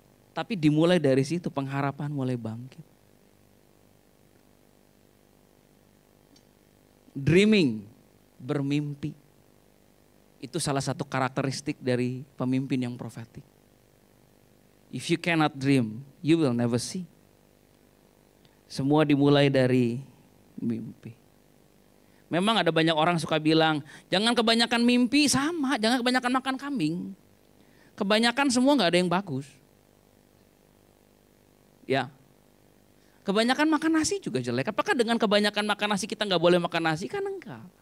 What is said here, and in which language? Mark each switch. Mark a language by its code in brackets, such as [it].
[id] Tapi dimulai dari situ pengharapan mulai bangkit. dreaming, bermimpi. Itu salah satu karakteristik dari pemimpin yang profetik. [en] If you cannot dream, you will never see. [id] Semua dimulai dari mimpi. Memang ada banyak orang suka bilang, jangan kebanyakan mimpi, sama, jangan kebanyakan makan kambing. Kebanyakan semua gak ada yang bagus. Ya, kebanyakan makan nasi juga jelek. Apakah dengan kebanyakan makan nasi kita gak boleh makan nasi? Kan enggak.